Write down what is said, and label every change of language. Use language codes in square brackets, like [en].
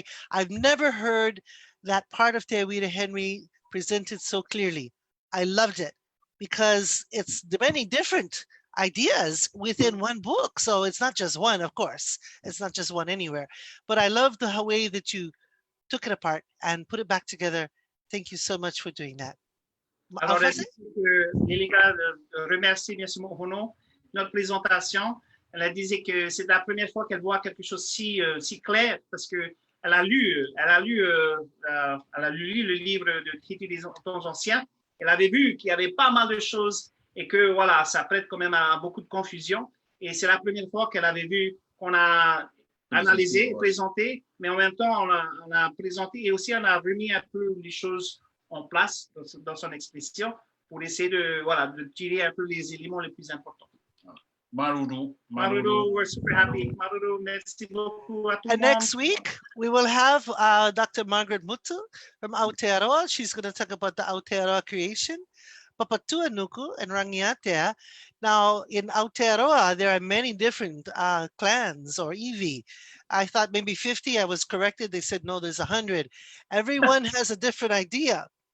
[en] I've never heard that part of Te Awira Henry presented so clearly. I loved it because it's the many different ideas within one book. So it's not just one, of course. It's not just one anywhere. But I love the way that you took it apart and put it back together. Thank you so much for doing that. [fr] Alors, Lilikalā remercie bien sûr Mo'ono notre présentation. Elle disait que c'est la première fois qu'elle voit quelque chose si clair, parce que elle a lu le livre de Tahiti des temps anciens. Elle avait vu qu'il y avait pas mal de choses et que voilà, ça prête quand même à beaucoup de confusion. Et c'est la première fois qu'elle avait vu qu'on a analysé, présenté, mais en même temps on a présenté et aussi on a remis un peu les choses en place dans son expression pour essayer de tirer un peu les éléments les plus importants. [ty] Maruru, [en] we're super happy. [fr] Maruru, merci beaucoup à tout le monde. [en] And next week, we will have Dr. Margaret Mutu from Aotearoa. She's going to talk about the Aotearoa creation, Papatuanuku, and Rangiatea. Now, in Aotearoa, there are many different clans or iwi. I thought maybe 50. I was corrected. They said, no, there's 100. Everyone has a different idea.